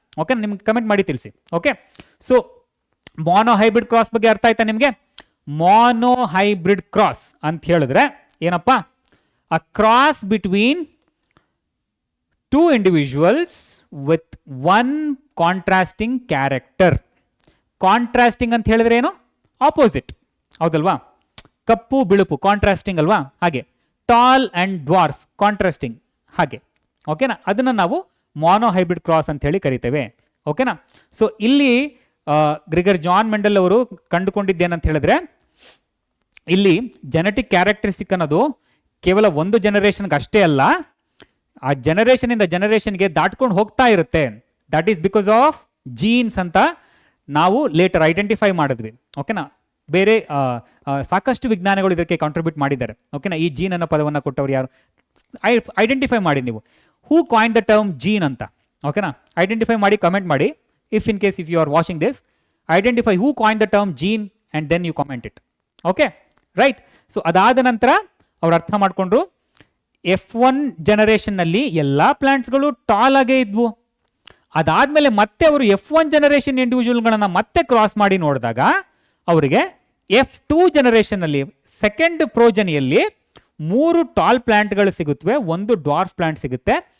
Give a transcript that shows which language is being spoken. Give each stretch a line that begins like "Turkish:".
Kannada: Okay, ನಿಮ್ಗೆ comment ಮಾಡಿ ತಿಳಿಸಿ. ಓಕೆ, ಸೊ ಮೊನೊಹೈಬ್ರಿಡ್ ಕ್ರಾಸ್ ಬಗ್ಗೆ ಅರ್ಥ ಆಯ್ತಾ ನಿಮಗೆ? ಮೊನೊಹೈಬ್ರಿಡ್ ಕ್ರಾಸ್ ಅಂತ ಹೇಳಿದ್ರೆ ಏನಪ್ಪ?
English: A cross between 2 individuals with one contrasting character.
Kannada: Contrasting ಅಂತ ಹೇಳಿದ್ರೆ ಏನು? ಆಪೋಸಿಟ್, ಹೌದಲ್ವಾ? ಕಪ್ಪು ಬಿಳುಪು ಕಾಂಟ್ರಾಸ್ಟಿಂಗ್ ಅಲ್ವಾ? ಹಾಗೆ ಟಾಲ್ ಅಂಡ್ ಡ್ವಾರ್ಫ್ ಕಾಂಟ್ರಾಸ್ಟಿಂಗ್, ಹಾಗೆ. ಓಕೆನಾ? ಅದನ್ನು ನಾವು ಮೊನೊಹೈಬ್ರಿಡ್ ಕ್ರಾಸ್ ಅಂತ ಹೇಳಿ ಕರಿತೇವೆ. ಓಕೆನಾ? ಸೊ ಇಲ್ಲಿ ಗ್ರಿಗರ್ ಜಾನ್ ಮೆಂಡಲ್ ಅವರು ಕಂಡುಕೊಂಡಿದ್ದೇನಂತ ಹೇಳಿದ್ರೆ, ಇಲ್ಲಿ ಜೆನೆಟಿಕ್ ಕ್ಯಾರೆಕ್ಟರಿಸ್ಟಿಕ್ ಅನ್ನೋದು ಕೇವಲ ಒಂದು ಜನರೇಷನ್ಗೆ ಅಷ್ಟೇ ಅಲ್ಲ, ಆ ಜನರೇಷನಿಂದ ಜನರೇಷನ್ಗೆ ದಾಟ್ಕೊಂಡು ಹೋಗ್ತಾ ಇರುತ್ತೆ.
English: that is because of genes
Kannada: ಅಂತ ನಾವು ಲೇಟರ್ ಐಡೆಂಟಿಫೈ ಮಾಡಿದ್ವಿ. ಓಕೆನಾ? ಬೇರೆ ಸಾಕಷ್ಟು ವಿಜ್ಞಾನಿಗಳು ಇದಕ್ಕೆ ಕಾಂಟ್ರಿಬ್ಯೂಟ್ ಮಾಡಿದ್ದಾರೆ. ಓಕೆನಾ? ಈ ಜೀನ್ ಅನ್ನೋ ಪದವನ್ನು ಕೊಟ್ಟವ್ರು ಯಾರು? ಐಡೆಂಟಿಫೈ ಮಾಡಿ ನೀವು.
English: who coined the term gene
Kannada: ಅಂತ. ಓಕೆನಾ? ಐಡೆಂಟಿಫೈ ಮಾಡಿ, ಕಮೆಂಟ್ ಮಾಡಿ.
English: If in case if you are watching this, identify who coined the term gene and then you comment it. Okay, right? So
Kannada: ಅದಾದ ನಂತರ ಅವ್ರು ಅರ್ಥ ಮಾಡಿಕೊಂಡ್ರು, F1 ಜನರೇಷನ್ ನಲ್ಲಿ ಎಲ್ಲಾ ಪ್ಲಾಂಟ್ಸ್ಗಳು ಟಾಲ್ ಆಗೇ ಇದ್ವು. ಅದಾದ್ಮೇಲೆ ಮತ್ತೆ ಅವರು F1 ಜನರೇಷನ್ ಇಂಡಿವಿಜುವಲ್ಗಳನ್ನ ಮತ್ತೆ ಕ್ರಾಸ್ ಮಾಡಿ ನೋಡಿದಾಗ ಅವರಿಗೆ F2 ಜನರೇಷನ್ ಅಲ್ಲಿ ಸೆಕೆಂಡ್ ಪ್ರೋಜನಿಯಲ್ಲಿ 3 ಟಾಲ್ ಪ್ಲಾಂಟ್ಗಳು ಸಿಗುತ್ತವೆ, ಒಂದು ಡ್ವಾರ್ಫ್ ಪ್ಲಾಂಟ್ ಸಿಗುತ್ತೆ.